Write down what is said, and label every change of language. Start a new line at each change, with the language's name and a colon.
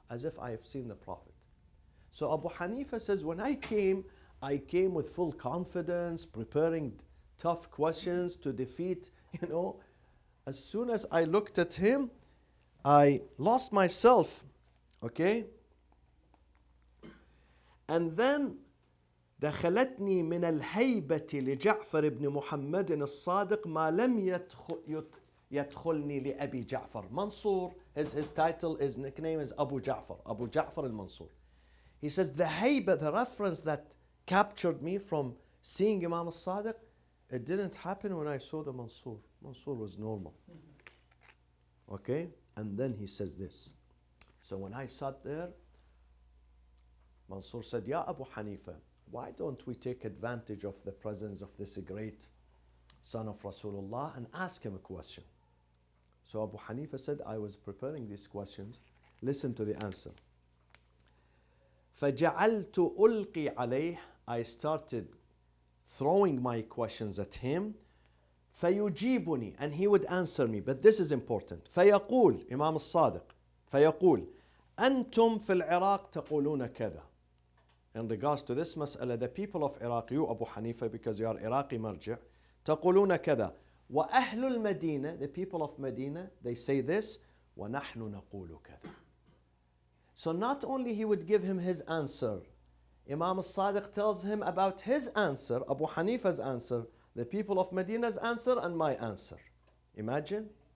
English: As if I have seen the Prophet. So Abu Hanifa says, when I came with full confidence, preparing tough questions to defeat, as soon as I looked at him, I lost myself, okay? And then
Arabic: دخلتني من الهيبة لجعفر بن محمد الصادق ما لم يدخلني لأبي جعفر.
English: Mansur, his title, his nickname is Abu Ja'far al-Mansur. He says the hayba, the reference that captured me from seeing Imam al-Sadiq, it didn't happen when I saw the Mansur. Mansur was normal. Okay? And then he says this. So when I sat there, Mansur said, Ya Abu Hanifa, why don't we take advantage of the presence of this great son of Rasulullah and ask him a question? So Abu Hanifa said, I was preparing these questions. Listen to the answer.
Arabic: فَجَعَلْتُ أُلْقِي عَلَيْهِ.
English: I started throwing my questions at him.
Arabic: فَيُجِيبُني.
English: And he would answer me. But this is important.
Arabic: فَيَقُول, Imam al-Sadiq, فَيَقُول أَنْتُمْ فِي الْعِرَاقِ تَقُولُونَ كَذَا.
English: In regards to this mas'ala, the people of Iraq, you Abu Hanifa, because you are Iraqi marji',
Arabic: تَقُولُونَ كَذَا. وَأَهْلُ الْمَدِينَةِ,
English: the people of Medina, they say this,
Arabic: وَنَحْنُ نَقُولُ كَذَا.
English: So not only he would give him his answer, Imam al-Sadiq tells him about his answer, Abu Hanifa's answer, the people of Medina's answer, and my answer. Imagine.